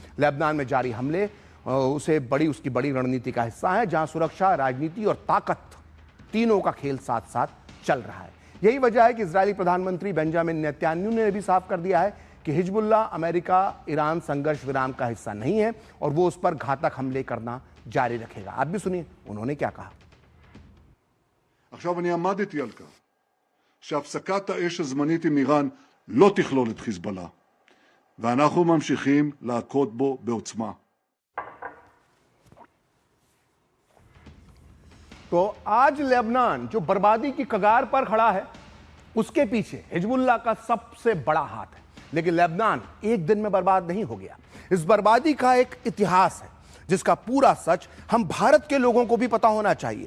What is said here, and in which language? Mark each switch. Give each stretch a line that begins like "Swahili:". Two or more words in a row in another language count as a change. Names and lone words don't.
Hindi: लेबनान में जारी हमले उसकी बड़ी रणनीति का हिस्सा है, जहां सुरक्षा, राजनीति और ताकत तीनों का खेल साथ साथ चल रहा है। यही वजह है कि इजरायली प्रधानमंत्री बेंजामिन नेतन्याहू ने भी साफ कर दिया है कि हिजबुल्लाह अमेरिका ईरान संघर्ष विराम का हिस्सा नहीं है और वो उस पर घातक हमले करना जारी रखेगा। आप भी सुनिए उन्होंने क्या कहा।
Hebrew: עכשיו אני עמדתי על כך שהפסקת האש הזמנית עם איראן לא תכלול את חיזבאללה, ואנחנו ממשיכים להכות בו בעוצמה.
Hindi: तो आज लेबनान जो बर्बादी की कगार पर खड़ा है, उसके पीछे हिजबुल्लाह का सबसे बड़ा हाथ है। लेकिन लेबनान एक दिन में बर्बाद नहीं हो गया। इस बर्बादी का एक इतिहास है जिसका पूरा सच हम भारत के लोगों को भी पता होना चाहिए।